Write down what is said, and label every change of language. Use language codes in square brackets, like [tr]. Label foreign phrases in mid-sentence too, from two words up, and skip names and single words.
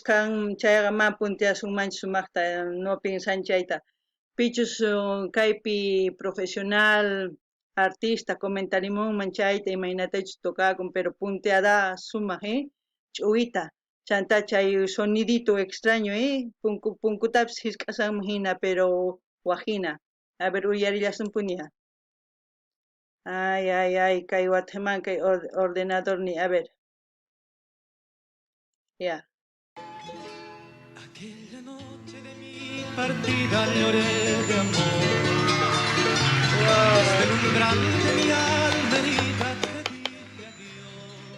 [qu] kan chayqa ma punteasunmanchu sumaqta no pinsan chayta pichus kaypi profesional artista comentarimunman chayta imaynatachu tukakun [es] pero punteada [qu] sumaq ch'uwita chanta chay sonidito extraño punkutapis hisk'asanman hina pero waqhina [es] a ver [qu] uyarillasunpuña ay kay wataman kay ordenador ni [es] a ver [qu] ya [es] Aquella noche de mi partida lloré de amor. Desde el umbral de mi alma herida te dije adiós.